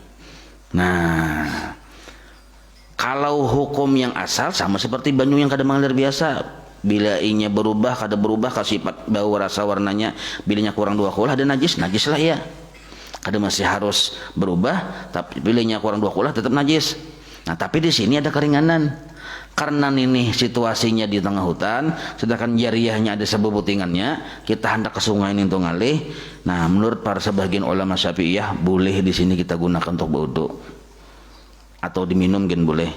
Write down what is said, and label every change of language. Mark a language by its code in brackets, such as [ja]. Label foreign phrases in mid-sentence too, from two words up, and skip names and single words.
[bjn] Nah, kalau hukum yang asal sama seperti banyu yang kada mengalir biasa, bila inya berubah kada berubah ke sifat bau rasa warnanya, bilanya kurang 2 kulah dan najis lah ya. Kada masih harus berubah, tapi bilanya kurang 2 kulah tetap najis. [id] Nah, tapi di sini ada keringanan. Karena ini situasinya di tengah hutan, sedangkan jariyahnya ada sebubutingannya, kita hendak ke sungai ini untuk ngalih. Nah, menurut para sebagian ulama Syafi'iyah boleh di sini kita gunakan untuk wudu. Atau diminum kan boleh.